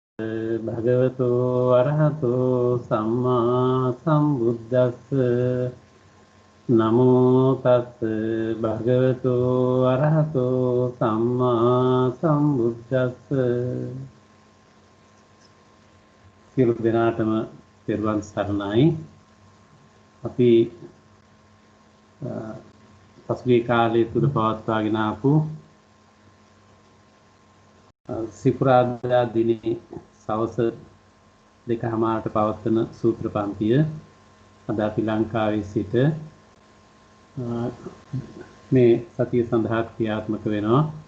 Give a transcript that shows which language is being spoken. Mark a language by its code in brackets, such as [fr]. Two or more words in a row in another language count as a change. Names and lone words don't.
[pi] භගවතු අරහතෝ සම්මා සම්බුද්දස්ස නමෝ තස් භගවතු අරහතෝ සම්මා සම්බුද්දස්ස. [si] සියලු දෙනාටම තෙරුවන් සරණයි. අපි පසුගිය කාලයේ තුල පවත්වාගෙන ආපු සිකුරාදා දිනේ සවස 2:00ට පවත්වන සූත්‍ර පන්තිය අද අපි ලංකාවේ සිට මේ සතිය සඳහා ක්‍රියාත්මක වෙනවා.